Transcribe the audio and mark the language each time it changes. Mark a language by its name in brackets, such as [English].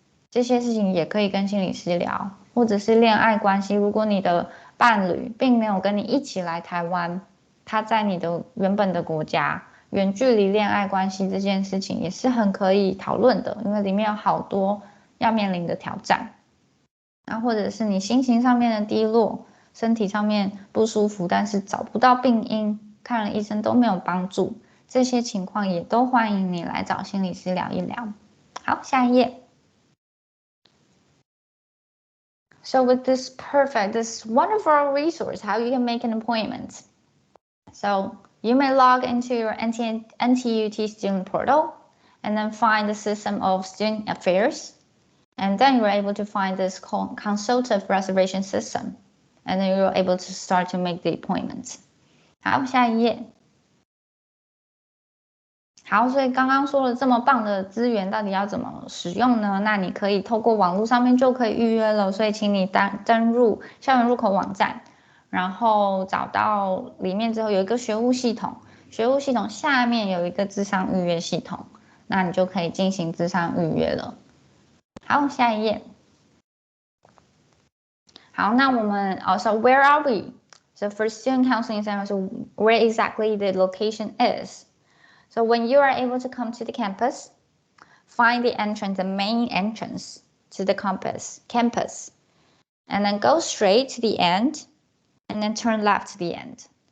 [Chinese] 这些事情也可以跟心理师聊。或者是恋爱关系，如果你的伴侣并没有跟你一起来台湾，他在你的原本的国家，远距离恋爱关系这件事情也是很可以讨论的，因为里面有好多要面临的挑战。那或者是你心情上面的低落，身体上面不舒服，但是找不到病因，看了医生都没有帮助，这些情况也都欢迎你来找心理师聊一聊。好，下一页。 [English] So with this wonderful resource, how you can make an appointment. So you may log into your NTUT student portal and then find the system of student affairs. And then you're able to find this consultative reservation system. And then you're able to start to make the appointment. [Chinese] 好，下一页。好，所以刚刚说了这么棒的资源，到底要怎么使用呢？那你可以透过网络上面就可以预约了。所以请你登入校园入口网站，然后找到里面之后有一个学务系统，学务系统下面有一个咨商预约系统，那你就可以进行咨商预约了。好，下一页。好，那我们 [English] so where are we? So for student counseling center, so where exactly the location is? So when you are able to come to the campus, find the entrance, the main entrance to the campus, and then go straight to the end, and then turn left to the end.